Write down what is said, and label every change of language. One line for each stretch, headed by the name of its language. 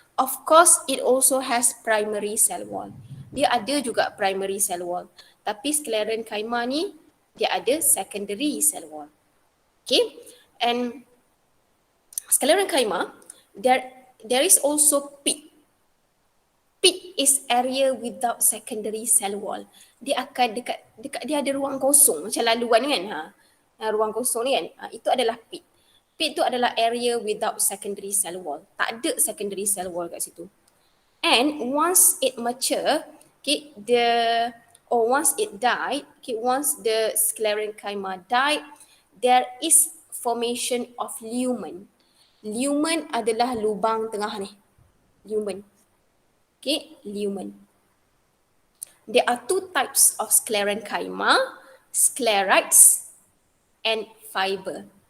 English: Of course, it also has primary cell wall.
Malay: Dia ada juga primary cell wall. Tapi sclerenchyma ni, dia ada secondary cell wall.
English: Okay, and sclerenchyma, there is also peak. Pit is area without secondary cell wall.
Malay: Dia akan dekat dia ada ruang kosong macam laluan kan. Ruang kosong ni kan. Itu adalah pit. Pit tu adalah
English: area without secondary cell wall.
Malay: Tak ada secondary cell wall kat situ.
English: And once it mature, okay, once it died, okay, once the sclerenchyma died, there is formation of lumen.
Malay: Lumen adalah lubang tengah ni. Lumen. Okay, lumen.
English: There are two types of sclerenchyma, sclerites and fiber.